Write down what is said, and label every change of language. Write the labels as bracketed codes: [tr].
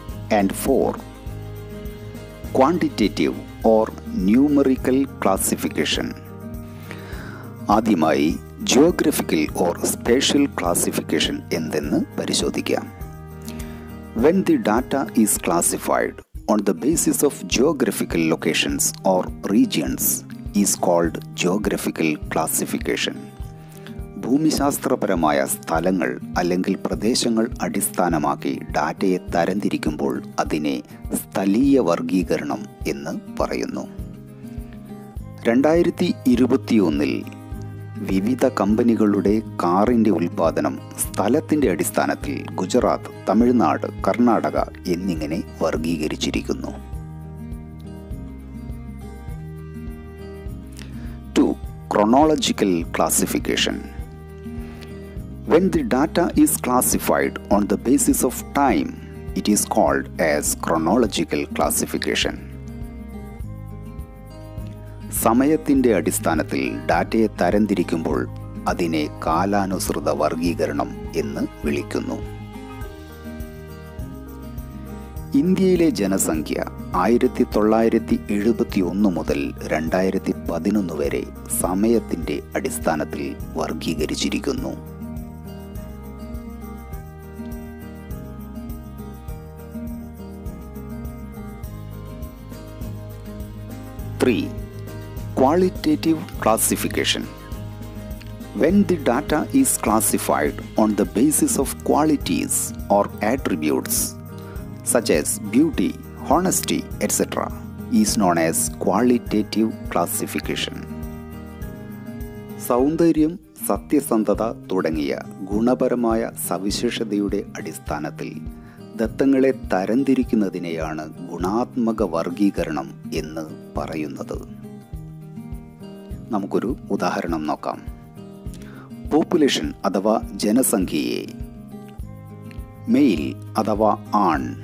[en] And 4. Quantitative or numerical classification. [ml] ആദ്യമായി geographical or spatial classification എന്തെന്ന് പരിശോധിക്കാം. [en] When the data is classified on the basis of geographical locations or regions is called geographical classification. [ml] ഭൂമിശാസ്ത്രപരമായ സ്ഥലങ്ങൾ അല്ലെങ്കിൽ പ്രദേശങ്ങൾ അടിസ്ഥാനമാക്കി ഡാറ്റയെ തരംതിരിക്കുമ്പോൾ അതിനെ സ്ഥലീയ വർഗീകരണം എന്ന് പറയുന്നു. 2021 വിവിധ കമ്പനികളുടെ കാറിൻ്റെ ഉൽപ്പാദനം സ്ഥലത്തിൻ്റെ അടിസ്ഥാനത്തിൽ ഗുജറാത്ത്, തമിഴ്നാട്, കർണാടക എന്നിങ്ങനെ വർഗീകരിച്ചിരിക്കുന്നു. [en] 2. Chronological classification. When the data is classified on the basis of time, it is called as chronological classification. [ml] സമയത്തിൻ്റെ അടിസ്ഥാനത്തിൽ ഡാറ്റയെ തരംതിരിക്കുമ്പോൾ അതിനെ കാലാനുസൃത വർഗീകരണം എന്ന് വിളിക്കുന്നു. ഇന്ത്യയിലെ ജനസംഖ്യ 1971 മുതൽ 2011 വരെ സമയത്തിൻ്റെ അടിസ്ഥാനത്തിൽ വർഗീകരിച്ചിരിക്കുന്നു. [en] 3. Qualitative classification. When the data is classified on the basis of qualities or attributes such as beauty, honesty, etc., is known as qualitative classification. [ml] സൗന്ദര്യം, സത്യസന്ധത തുടങ്ങിയ ഗുണപരമായ സവിശേഷതയുടെ അടിസ്ഥാനത്തിൽ ദത്തങ്ങളെ തരംതിരിക്കുന്നതിനെയാണ് ഗുണാത്മക വർഗീകരണം എന്ന് പറയുന്നത്. നമുക്കൊരു ഉദാഹരണം നോക്കാം. പോപ്പുലേഷൻ അഥവാ ജനസംഖ്യയെ മെയിൽ അഥവാ ആൺ,